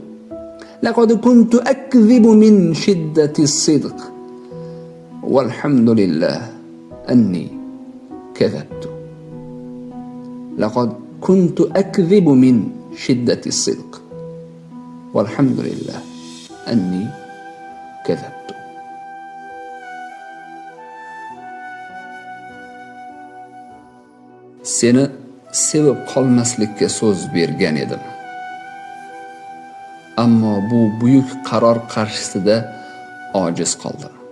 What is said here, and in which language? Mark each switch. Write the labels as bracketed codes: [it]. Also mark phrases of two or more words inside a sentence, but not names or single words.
[ar] لقد كنت أكذب من شدة الصدق، والحمد لله أني كذبت. لقد كنت أكذب من شدة الصدق، والحمد لله أني كذبت. [uz] Seni sevib qolmaslikka so'z bergan edim. Ammo bu buyuk qaror qarshisida ojiz qoldim.